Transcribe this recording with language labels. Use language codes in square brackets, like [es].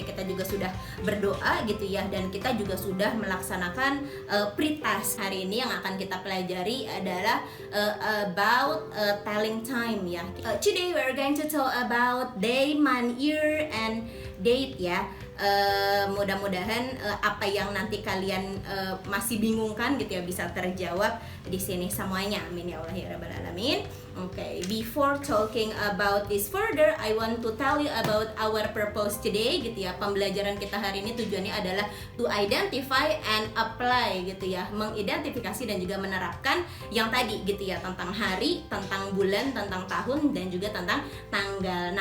[id] Kita juga sudah berdoa gitu ya, dan kita juga sudah melaksanakan pre-test. Hari ini yang akan kita pelajari adalah about telling time ya. [en] Today we are going to talk about day, month, year, and date ya. [id] Mudah-mudahan apa yang nanti kalian masih bingungkan gitu ya bisa terjawab di sini semuanya. Amin ya Allah ya Rabbal Alamin. [en] Okay, before talking about this further, I want to tell you about our purpose today [id] gitu ya. Pembelajaran kita hari ini tujuannya adalah to identify and apply gitu ya, mengidentifikasi dan juga menerapkan yang tadi gitu ya, tentang hari, tentang bulan, tentang tahun, dan juga tentang tanggal.